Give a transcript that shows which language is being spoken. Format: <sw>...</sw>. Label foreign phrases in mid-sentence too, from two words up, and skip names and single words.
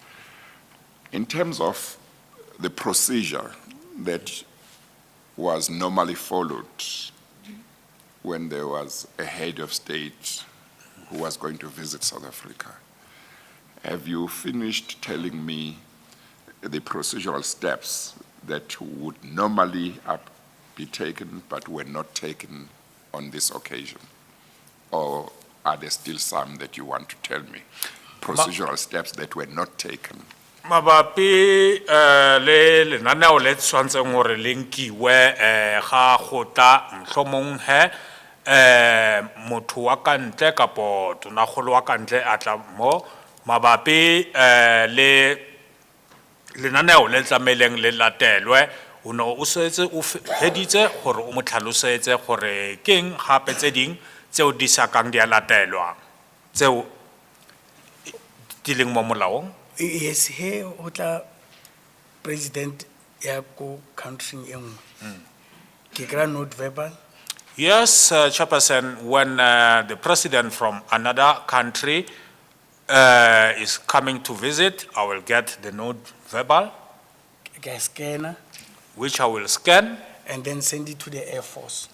<en>In terms of the procedure that was normally followed when there was a head of state who was going to visit South Africa, have you finished telling me the procedural steps that would normally be taken but were not taken on this occasion? Or are there still some that you want to tell me? Procedural steps that were not taken.</en> <tn>Mabapi le lenaneo le tshwantseng hore le nkiwe ga go tla mohlomong he motho wa ka ntle kapo tonakgolo wa ka ntle a tla mo mabapi le lenaneo le tlameleng le latelwe o ne o setse o feditse gore o mo tlhalosetse gore keng gape tse ding tseo di sa kang di a latelwa tseo di leng mo molaong. Yes, he otla president ya ko country e nngwe. Ke kra</tn> <en>note verbal. Yes, Chairperson, when the president from another country is coming to visit, I will get the note verbal,</en> <tn>Ke scanner</tn> <en>which I will scan and then send it to the Air Force.</en>